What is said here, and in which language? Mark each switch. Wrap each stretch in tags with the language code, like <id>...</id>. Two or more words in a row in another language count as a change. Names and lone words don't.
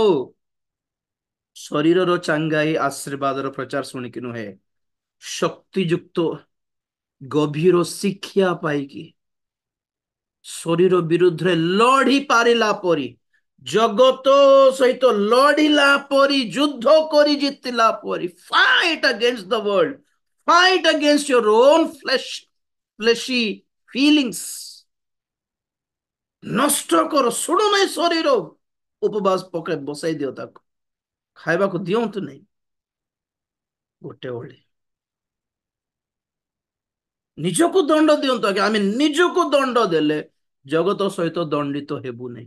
<or>ଶରୀରର ଚାଙ୍ଗାଇ ଆଶୀର୍ବାଦର ପ୍ରଚାର ଶୁଣିକି ନୁହେଁ, ଶକ୍ତିଯୁକ୍ତ ଗଭୀର ଶିକ୍ଷା ପାଇକି ଶରୀର ବିରୁଦ୍ଧରେ ଲଢି ପାରିଲା ପରି, ଜଗତ ସହିତ ଲଢିଲା ପରି, ଯୁଦ୍ଧ କରି ଜିତିଲା ପରି,</or> <en>fight against the world, fight against your own fleshy feelings,</en> <or>ନଷ୍ଟ କର, ଶୁଣୁ ନାହିଁ ଶରୀର, ଉପବାସ ପକାଇ ବସାଇ ଦିଅ, ତାକୁ ଖାଇବାକୁ ଦିଅନ୍ତୁ ନାହିଁ ଗୋଟେ ଓଳି। ନିଜକୁ ଦଣ୍ଡ ଦିଅନ୍ତୁ ଆଜ୍ଞା। ଆମେ ନିଜକୁ ଦଣ୍ଡ ଦେଲେ ଜଗତ ସହିତ ଦଣ୍ଡିତ ହେବୁ ନାହିଁ।</or>